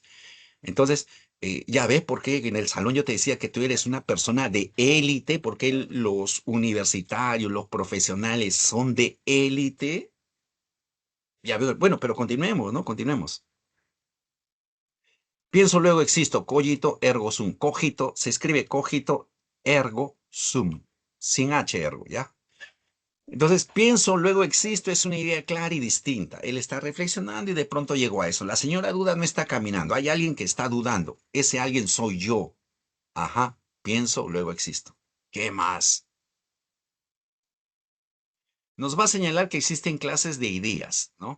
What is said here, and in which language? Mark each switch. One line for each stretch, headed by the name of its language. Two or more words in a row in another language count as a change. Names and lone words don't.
Spanish: Entonces, ya ves por qué en el salón yo te decía que tú eres una persona de élite, porque los universitarios, los profesionales son de élite. Ya veo, bueno, pero continuemos, ¿no? Continuemos. Pienso, luego existo,
Latin: cogito, ergo sum.
Spanish: Cogito, se escribe
Latin: cogito, ergo sum.
Spanish: Sin H, ergo, ¿ya? Entonces, pienso, luego existo, es una idea clara y distinta. Él está reflexionando y de pronto llegó a eso. La señora duda no está caminando, hay alguien que está dudando. Ese alguien soy yo. Ajá, pienso, luego existo. ¿Qué más? Nos va a señalar que existen clases de ideas, ¿no?